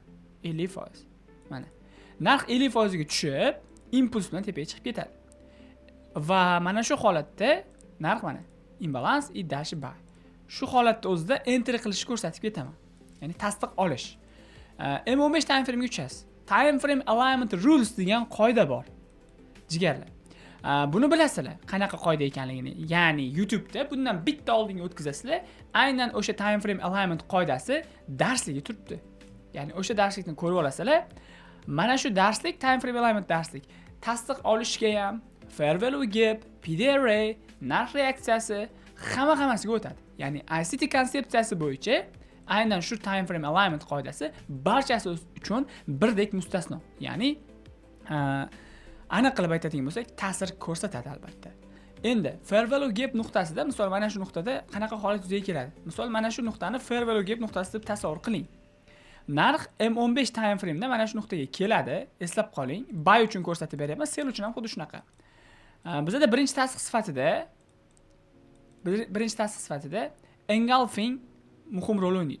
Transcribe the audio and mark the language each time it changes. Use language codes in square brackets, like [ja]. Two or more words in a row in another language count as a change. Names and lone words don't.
[uz] 50%. Mana. Narx 50% ga tushib, impuls bilan tepaga chiqib ketadi. Va mana shu holatda narx mana imbalans dash buy. Shu holatda o'zida entry qilishni ko'rsatib ketaman. Ya'ni tasdiq olish. M15 [en] time frame [uz] ga tushasiz. [en] Time frame alignment rules [uz] degan qoida bor. Jigarlar. Buni bilasizlar, qanaqa qoida ekanligini. Ya'ni YouTube'da bundan bitta oldinga o'tkazasizlar, aynan o'sha [en] time frame alignment [uz] qoidasi darsligi turibdi. Ya'ni o'sha darslikni ko'rib olasizlar. Mana shu darslik [en] time frame alignment [uz] darslik. Tasdiq olishga ham [en] fair value gap, PD array, [uz] narx reaksiyasi, hammasiga o'tadi. Ya'ni ICT konsepsiyasi bo'yicha aynan shu [en] time frame alignment [uz] qoidasi barchasi uchun birdek mustasno. Ya'ni aniq qilib aytadigan bo'lsak, ta'sir ko'rsatadi albatta. Endi [en] fair value gap [uz] nuqtasida, misol mana shu nuqtada qanaqa holat yuzaga keladi? Misol mana shu nuqtani [en] fair value gap [uz] nuqtasi deb tasavvur qiling. Narx M15 [en] time frame [uz] da mana shu nuqtaga keladi. Eslab qoling, buy uchun ko'rsatib beryapman, sell uchun ham xuddi shunaqa. Bizda birinchi tasdiq sifatida engulfing muhim rol o'ynaydi.